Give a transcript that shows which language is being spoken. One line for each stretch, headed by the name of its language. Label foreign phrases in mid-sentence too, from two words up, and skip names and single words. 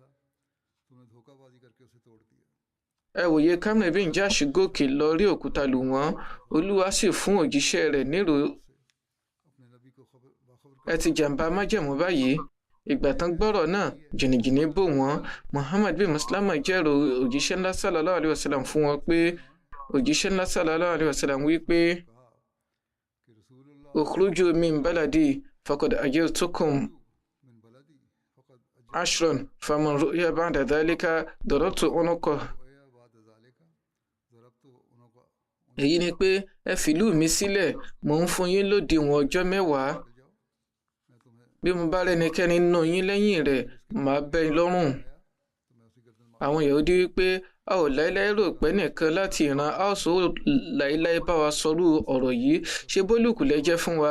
Yoruba: Ẹ wòye Kamr bin Jash gòkè lọ rí òkúta lù wọ́n, Olúwa sì fún òjíṣẹ́ rẹ̀ nírò. Ẹ ti jàǹbá májẹ̀mú báyìí. Ìgbà tán gbọ́rọ̀ náà, jìnnìjìnnì bò wọ́n. Muhammad bin Maslama jẹ́rò òjíṣẹ́ ńlá
Arabic: صلى الله عليه وسلم
Yoruba: fún wọn pé òjíṣẹ́ ńlá
Arabic: صلى الله عليه وسلم
Yoruba: wí pé
Arabic: اخرجوا من بلدي فقد أجرتكم عشرا فمن رأيته بعد ذلك ضربت عنقه.
Yoruba: Èyí ni pé ẹ fìlú mi sílẹ̀, mò ń fún yín lódiwọ̀n ọjọ́ 10. Bí mo bá rẹ́nikẹ́ni nínú yín lẹ́yìn rẹ̀, màá bẹ́ yín lọ́rùn. Àwọn Yahudi wípé a ò láéláé rò pé nìkan láti ìran Aus ó láéláé bá wa sọrú ọ̀rọ̀ yìí, ṣe bólúkù lẹ́jẹ́ fún wa.